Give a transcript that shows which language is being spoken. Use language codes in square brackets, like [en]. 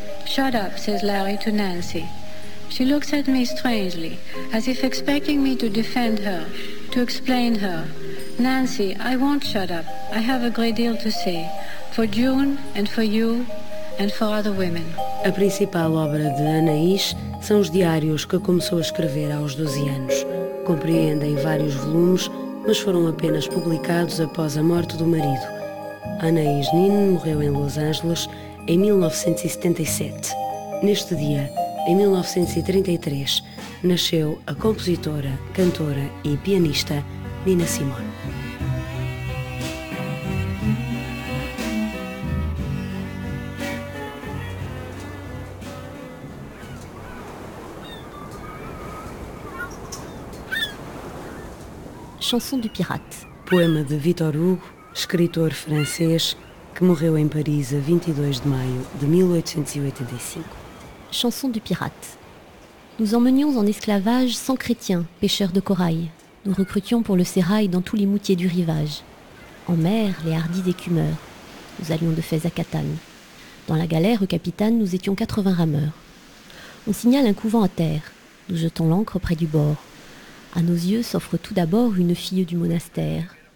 [en] Shut up," says Larry to Nancy. She looks at me strangely, as if expecting me to defend her, to explain her. "Nancy, I won't shut up. I have a great deal to say. For June and for you, and for other women." [pt] A principal obra de Anaïs são os diários que começou a escrever aos 12 anos. Compreendem vários volumes, mas foram apenas publicados após a morte do marido. Anaïs Nin morreu em Los Angeles em 1977. Neste dia, em 1933, nasceu a compositora, cantora e pianista Nina Simone. [fr] Chanson du Pirate. [pt] Poema de Victor Hugo, escritor francês, que morreu em Paris a 22 de maio de 1885. [fr] Chanson du Pirate. Nous emmenions en esclavage 100 chrétiens, pêcheurs de corail. Nous recrutions pour le sérail dans tous les moutiers du rivage. En mer, les hardis écumeurs. Nous allions de Fès à Catane. Dans la galère, au capitaine, nous étions 80 rameurs. On signale un couvent à terre. Nous jetons l'ancre près du bord. À nos yeux s'offre tout d'abord une fille du monastère.